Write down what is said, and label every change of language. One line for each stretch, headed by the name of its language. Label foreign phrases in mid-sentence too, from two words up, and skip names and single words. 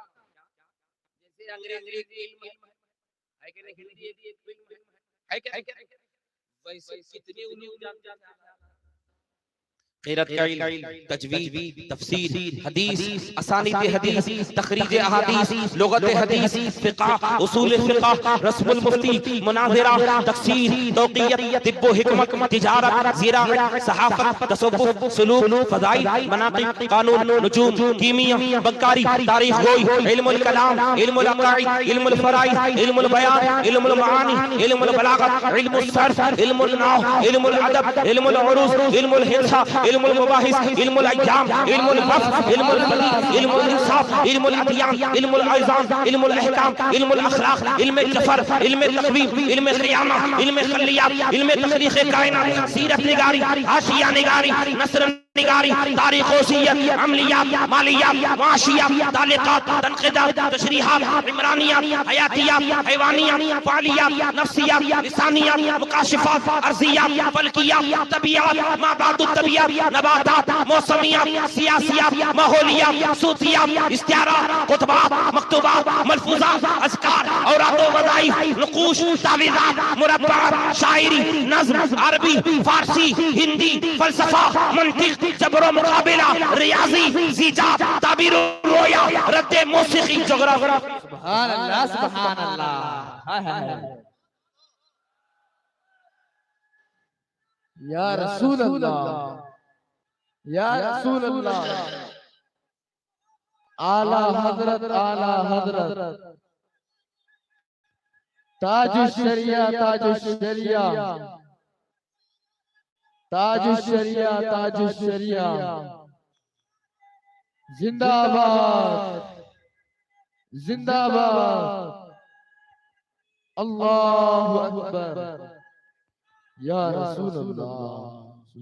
Hindi: जैसे अंग्रेजी के इल्म है कि नहीं, हिंदी के इल्म है कि वैसे कितने उलूम जानते हैं। क़िरात का इल्म, तजवीद, तफसीर, हदीस, असानीद हदीस, तखरीज अहादीस, लुगत हदीस, फ़िक़ह, उसूल फ़िक़ह, रस्मुल मुफ्ती, मुनाज़िरा, तफ़सीर, तौक़ीयत, तिब्ब व हिकमत, तिजारत, ज़िराअत, सहाफ़त, तसव्वुफ़, सुलूक, फ़ज़ाइल, मनाक़िब, क़ानून, नुजूम, कीमिया, बक्कारी, तारीख़ गोई, इल्मुल कलाम, इल्मुल अक़ाइद, इल्मुल फ़राइज़, इल्मुल बयान, इल्मुल मआनी, इल्मुल बलागत, इल्मुल सर्फ़, इल्मुल नहव, इल्मुल अदब, इल्मुल उरूज़, इल्मुल हिंसा, इल्मुल मुबाहिस, इल्मुल अय्याम, इल्मुल वफ़्क़, इल्मुल बलीग़, इल्मुल इंसाफ, इल्मुल अदियान, इल्मुल अज़ान, इल्मुल अहकाम, इल्मुल अख़लाक़, इल्म ज़फ़र, इल्म तक़वीम, इल्म क़ियामा, इल्म ख़लियात, इल्म तख़लीक़ कायनात, सीरत निगारी, हाशिया निगारी, नस्र निगारी, तारीख़ ओसियत, अमलियात, मालियात, माशियात, तालिक़ात, तनक़ीदात, तशरीहात, इमरानियात, हयातियात, हैवानियात, फ़ालियात, नफ़्सियात, लिसानियात, मुकाशिफ़ात, अर्ज़ियात, फ़ल्कियात, तबियात, माबादुत तबियात, नबातात, मौसमियात, सियासियात, माहौलियात, सूफियात, इस्तिआरात, खुतबात, मकतूबात, मलफ़ूज़ात, अज़कार, औरात व वज़ाइफ़, नुक़ूश, तावीज़ात, मुरब्बात, शायरी, नज़्म, अरबी, फ़ारसी, हिंदी, फ़लसफ़ा, मंतिक़, जबर मुकाबिला, रियाज़ी, ज़ीजात, ताबीर रोया, रद्द मौसीक़ी, जोग्राफ़ी।
Arabic: سبحان الله، سبحان الله.
Hindi: हाय हाय
Arabic: يا رسول الله، يا رسول الله,
Hindi: आला हज़रत, आला हज़रत, ताजुश शरिया, ताजुश शरिया, ताजुश शरिया, ताजुश शरिया, जिंदाबाद, जिंदाबाद,
Arabic: الله أكبر، يا رسول الله.